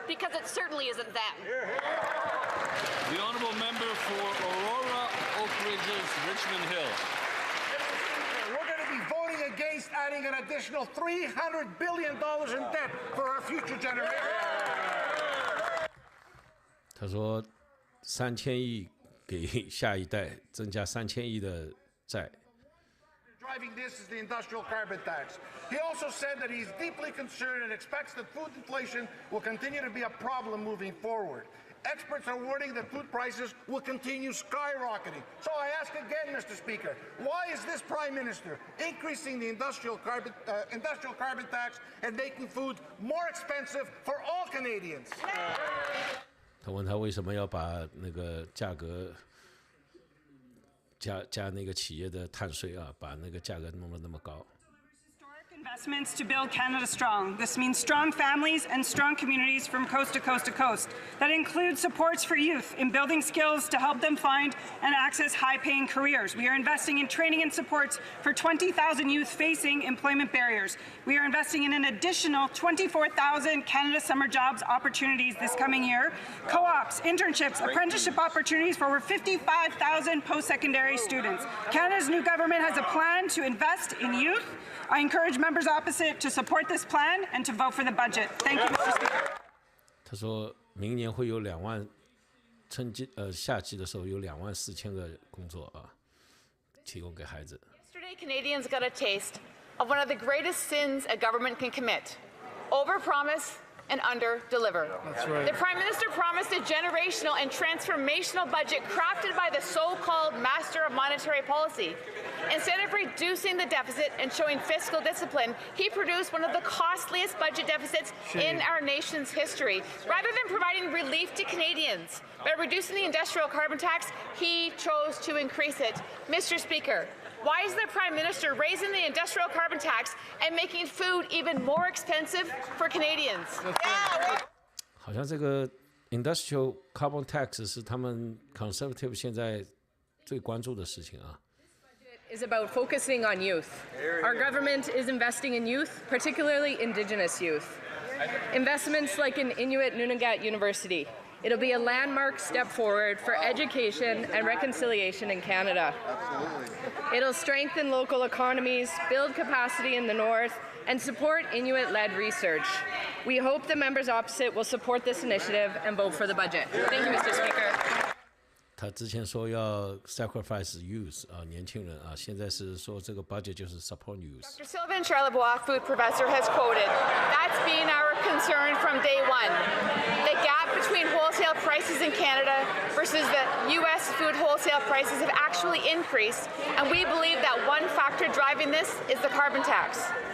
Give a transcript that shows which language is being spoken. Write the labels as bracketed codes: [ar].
[en] Because it certainly isn't them. The honourable member for Aurora, Oak Ridges, Richmond Hill. We're going to be voting against adding an additional $300 billion in debt for our future generations. [zh] 他说，3000亿给下一代，增加3000亿的债。 [en] Driving this is the industrial carbon tax. He also said that he's deeply concerned and expects that food inflation will continue to be a problem moving forward. Experts are warning that food prices will continue skyrocketing. So I ask again, Mr. Speaker, why is this Prime Minister increasing the industrial carbon tax and making food more expensive for all Canadians? [zh] 他问他为什么要把那个价格加那个企业的碳税啊，把那个价格弄得那么高。 [en] Investments to build Canada strong. This means strong families and strong communities from coast to coast to coast. That includes supports for youth in building skills to help them find and access high-paying careers. We are investing in training and supports for 20,000 youth facing employment barriers. We are investing in an additional 24,000 Canada Summer Jobs opportunities this coming year. Co-ops, internships, apprenticeship opportunities for over 55,000 post-secondary students. Canada's new government has a plan to invest in youth. I encourage members opposite to support this plan and to vote for the budget. Thank you, Mr. Speaker. [zh] 他说明年会有2万，夏季的时候有24000个工作啊，提供给孩子。 [en] Yesterday, Canadians got a taste of one of the greatest sins a government can commit: overpromise and under-deliver. That's right. The Prime Minister promised a generational and transformational budget crafted by the so-called master of monetary policy. Instead of reducing the deficit and showing fiscal discipline, he produced one of the costliest budget deficits in our nation's history. Rather than providing relief to Canadians by reducing the industrial carbon tax, he chose to increase it. Mr. Speaker, why is the Prime Minister raising the industrial carbon tax and making food even more expensive for Canadians? [zh] 好像这个 [en] industrial carbon tax [zh] 是他们 conservative 现在最关注的事情啊。 [en] Is about focusing on youth. Our government is investing in youth, particularly Indigenous youth. Investments like in Inuit Nunagat University. It'll be a landmark step forward for education and reconciliation in Canada. It'll strengthen local economies, build capacity in the north, and support Inuit-led research. We hope the members opposite will support this initiative and vote for the budget. Thank you, Mr. Speaker. [zh] 他之前说要 [en] sacrifice youth [zh] 啊，年轻人啊，现在是说这个 budget 就是 [en] support youth。 Dr. Sylvain Charlebois, food professor, has quoted, "That's been our concern from day one. The gap between wholesale prices in Canada versus the U.S. food wholesale prices have actually increased, and we believe that one factor driving this is the carbon tax.